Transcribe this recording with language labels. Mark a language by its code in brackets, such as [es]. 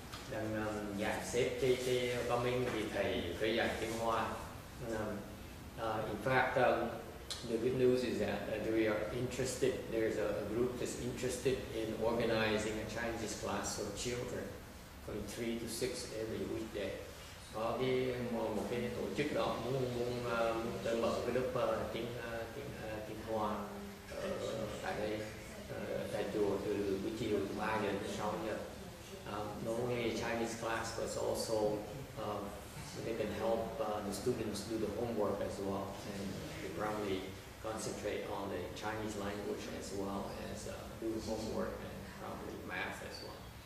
[vi] Đang dàn xếp cái bombing thì thầy phải dạy tiếng Hoa. [en] In fact, the good news is that we are interested. There's a group that's interested in organizing a Chinese class for children. From 3 to 6 every weekday. [vi] Có một cái tổ chức đó muốn mở cái lớp tiếng Hoa tại đây, tại chùa từ buổi chiều 3 giờ đến 6 giờ. [en] Not only a Chinese class, but also they can help the students do the homework as well, and they probably concentrate on the Chinese language as well as do homework and probably math as well.